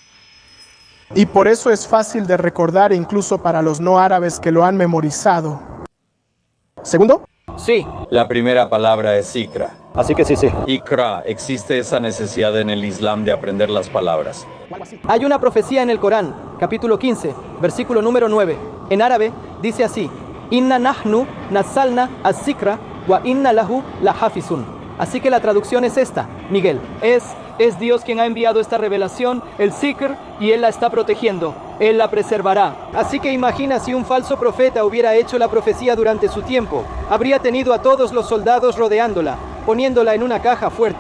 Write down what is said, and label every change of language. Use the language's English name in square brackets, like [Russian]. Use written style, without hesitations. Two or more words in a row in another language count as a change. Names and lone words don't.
[Spanish] Y por eso es fácil de recordar incluso para los no árabes que lo han memorizado. ¿Segundo? Sí. La primera palabra es Ikra. Así que sí. Ikra, existe esa necesidad en el Islam de aprender las palabras. Hay una profecía en el Corán, capítulo 15, versículo número 9. En árabe dice así: [Arabic] إنا نحن نزلنا الذكر وإنا له لحافظون. [Spanish] Así que la traducción es esta, Miguel. Es Dios quien ha enviado esta revelación, el Zikr, y Él la está protegiendo. Él la preservará. Así que imagina si un falso profeta hubiera hecho la profecía durante su tiempo. Habría tenido a todos los soldados rodeándola, poniéndola en una caja fuerte.